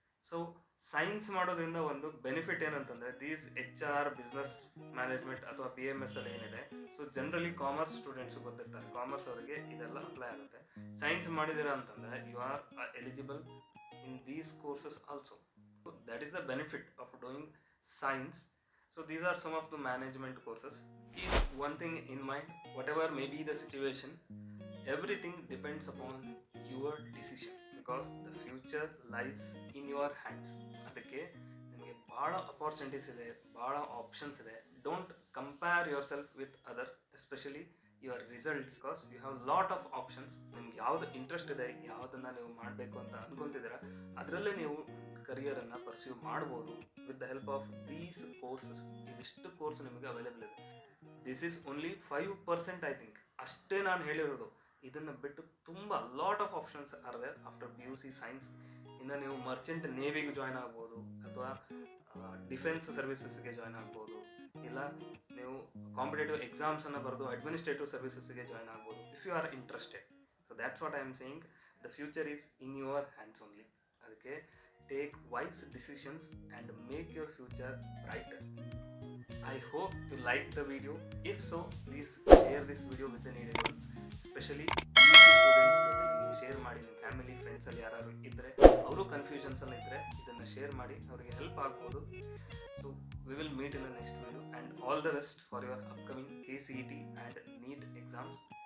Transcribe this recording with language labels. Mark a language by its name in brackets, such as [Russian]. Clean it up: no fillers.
[Kannada] So science ಮಾಡೋದ್ರಿಂದ ಒಂದು benefit ಏನಂತಂದರೆ ದೀಸ್ HR, ಬಿಸ್ನೆಸ್ ಮ್ಯಾನೇಜ್ಮೆಂಟ್ ಅಥವಾ BMS ಅಲ್ಲಿ ಏನಿದೆ, so generally commerce students ಗೊತ್ತಿರ್ತಾರೆ, commerce ಅವರಿಗೆ ಇದೆಲ್ಲ ಅಪ್ಲೈ ಆಗುತ್ತೆ. ಸೈನ್ಸ್ ಮಾಡಿದಿರ ಅಂತಂದರೆ [English] You are eligible in these courses also. So that is the benefit of doing science. So these are some of the management courses. Keep one thing in mind, whatever may be the situation, everything depends upon your decision because the future lies in your hands. [Kannada] ಅದಕ್ಕೆ ನಿಮಗೆ ಭಾಳ opportunities ಇದೆ, ಭಾಳ options ಇದೆ. [English] Don't compare yourself with others, especially your results, because you have lot of options. [Kannada] ನಿಮ್ಗೆ ಯಾವ್ದು interest ಇದೆ, ಯಾವುದನ್ನು ನೀವು ಮಾಡಬೇಕು ಅಂತ ಅನ್ಕೊಂತಿದ್ದೀರಾ, ಅದರಲ್ಲೇ ನೀವು ಕರಿಯರನ್ನು ಪರ್ಸ್ಯೂ ಮಾಡ್ಬೋದು [English] With the help of these courses. [Kannada] ಇದಿಷ್ಟು ಕೋರ್ಸ್ ನಿಮಗೆ ಅವೈಲೇಬಲ್ ಇದೆ. [English] this is only 5% I think, [Kannada] ಅಷ್ಟೇ ನಾನು ಹೇಳಿರೋದು. ಇದನ್ನು ಬಿಟ್ಟು ತುಂಬ [English] Lot of options are there after PUC science. [Kannada] ಇನ್ನು ನೀವು ಮರ್ಚೆಂಟ್ ನೇವಿಗೆ ಜಾಯ್ನ್ ಆಗ್ಬೋದು, ಅಥವಾ ಡಿಫೆನ್ಸ್ ಸರ್ವಿಸಸ್ಗೆ ಜಾಯ್ನ್ ಆಗ್ಬೋದು, ಇಲ್ಲ ನೀವು ಕಾಂಪಿಟೇಟಿವ್ ಎಕ್ಸಾಮ್ಸನ್ನು ಬರೆದು ಅಡ್ಮಿನಿಸ್ಟ್ರೇಟಿವ್ ಸರ್ವಿಸಸ್ಗೆ ಜಾಯ್ನ್ ಆಗ್ಬೋದು [English] If you are interested. So that's what I am saying, the future is in your hands only. ಅದಕ್ಕೆ take wise decisions and make your future brighter. I hope you liked the video. If so, please share this video with the needed ones, especially [Kannada] students ಜೊತೆ ನೀವು share ಮಾಡಿ. ನಿಮ್ಮ family ಫ್ರೆಂಡ್ಸಲ್ಲಿ ಯಾರು ಇದ್ದರೆ, ಅವರು ಕನ್ಫ್ಯೂಷನ್ಸಲ್ಲಿ ಇದ್ದರೆ ಇದನ್ನು ಶೇರ್ ಮಾಡಿ, ಅವರಿಗೆ ಹೆಲ್ಪ್ ಆಗ್ಬೋದು. [English] So we will meet in the next video and all the best for your upcoming KCET and NEET exams.